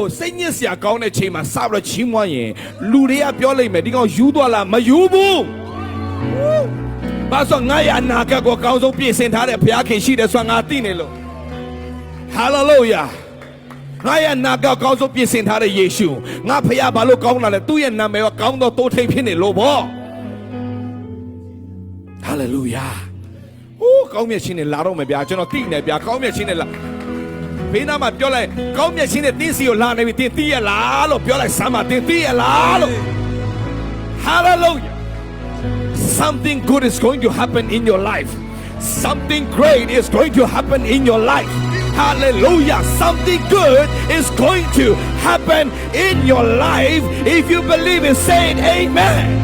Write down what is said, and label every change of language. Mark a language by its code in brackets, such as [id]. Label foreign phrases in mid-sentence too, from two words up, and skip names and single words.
[my] စိတ်ညစ်စရာကောင်းတဲ့ချိန်မှာစပြီးတော့ချီးမွမ်းရင်လူတွေကပြောလိုက်မယ်ဒီကောင်ယူသွားလားမယူဘူးဘာလို့ငါရအနာဂတ်ကိုကောင်းဆုံးပြင်ဆင်ထားတဲ့ဘုရားခင်ရှိတယ်ဆိုတာငါသိနေလို့ဟာလေလုယာငါရအနာဂတ်ကောင်းဆုံးပြင်ဆင်ထားတဲ့ယေရှုငါဖခင်ဘာလို့ကောင်းလာလဲသူ့ရဲ့နာမည်ကကောင်းသောတိုးထိပ်ဖြစ်နေလို့ဗော ဟာလေလုယာကောင်းမြတ်ခြင်းနဲ့လာတော့မယ်ဗျာကျွန်တော်သိနေဗျာကောင်းမြတ်ခြင်းနဲ့လာဘေးနားမှာပြောလိုက်ကောင်းမြတ်ခြင်းနဲ့တင်းစီကိုလာနေပြီတင်းသိရလားလို့ပြောလိုက်စမ်းမတင်းသိရလားလို့ [en] Hallelujah something good is going to happen in your life something great is going to happen in your life Hallelujah something good is going to happen in your life if you believe it say it amen